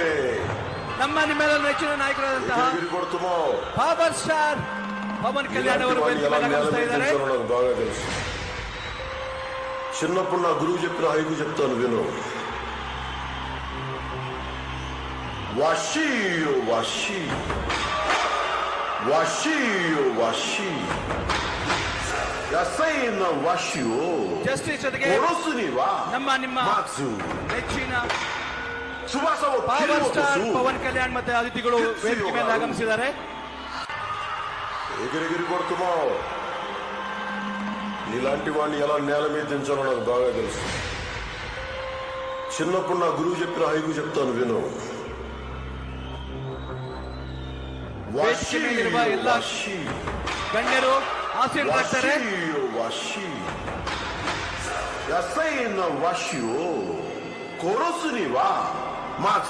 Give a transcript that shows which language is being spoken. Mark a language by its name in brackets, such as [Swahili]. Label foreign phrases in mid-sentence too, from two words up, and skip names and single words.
[Kannada] ನಮ್ಮ ನಿಮ್ಮೆಲ್ಲ ನೆಚ್ಚಿನ ನಾಯಕರಾದಂತಹ ಪವರ್ ಸ್ಟಾರ್ ಪವನ್ ಕಲ್ಯಾಣ್ ಅವರು ವೇದಿಕೆ ಮೇಲೆ ಆಗಮಿಸ್ತಾ ಇದ್ದಾರೆ. [Telugu] బాగా తెలుసు. చిన్నప్పుడు నా గురువు చెప్పిన హైకు చెప్తాను విను. వాషియో వాషి వాషియో వాషి ಯಸೈನ ವಾಶಿಯೋ [Kannada] ಜಸ್ಟಿಸ್ ಜೊತೆಗೆ ನಮ್ಮ ನಿಮ್ಮ ನೆಚ್ಚಿನ ಸುಭಾಸ ಪವರ್ ಸ್ಟಾರ್ ಪವನ್ ಕಲ್ಯಾಣ್ ಮತ್ತೆ ಅತಿಥಿಗಳು ವೇದಿಕೆ ಮೇಲೆ ಆಗಮಿಸಿದ್ದಾರೆ. [Telugu] ఎగిరెగిరి కొడుతున్నావు. నీలాంటి వాడిని ఎలా నేల మీద దించాలో నాకు బాగా తెలుసు. చిన్నప్పుడు నా గురువు చెప్పిన హైకు చెప్తాను విను. [Kannada] ಗಣ್ಯರು ಆಶೀರ್ವದಿಸ್ತಾರೆ. ಯಸೈನ ವಾಶಿಯೋ ಕೊರಸುನಿವಾ ಮಾಕ್ಸ್